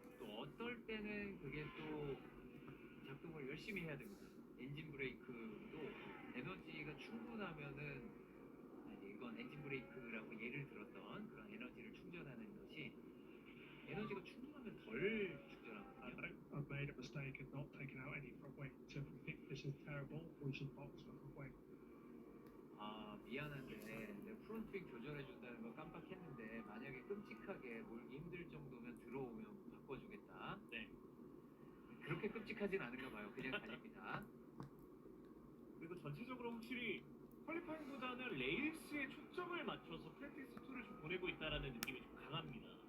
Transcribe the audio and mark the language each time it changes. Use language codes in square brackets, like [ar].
[ko] 또 어떨 때는 그게 또 작동을 열심히 해야 됩니다. 엔진 브레이크도 에너지가 충분하면은 이건 엔진 브레이크라고 예를 들었던 그런 에너지를 충전하는 것이 에너지가 충분하면 덜 충전하거든요. [en] I've made a mistake and not taken out any front wing. So Nick, this is terrible. We should box for front wing. [ko] 아 미안한데 내가 프론트윙 조절해준다는 거 깜빡했는데 만약에 끔찍하게 몰기 힘들 정도면 들어오면 바꿔주겠다. 네. 그렇게 끔찍하진 않은가 봐요. 그냥 달립니다. 그리고 전체적으로 확실히 퀄리파잉보다는 레이스에 초점을 맞춰서 프랙티스 투를 좀 보내고 있다라는 느낌이 좀 강합니다.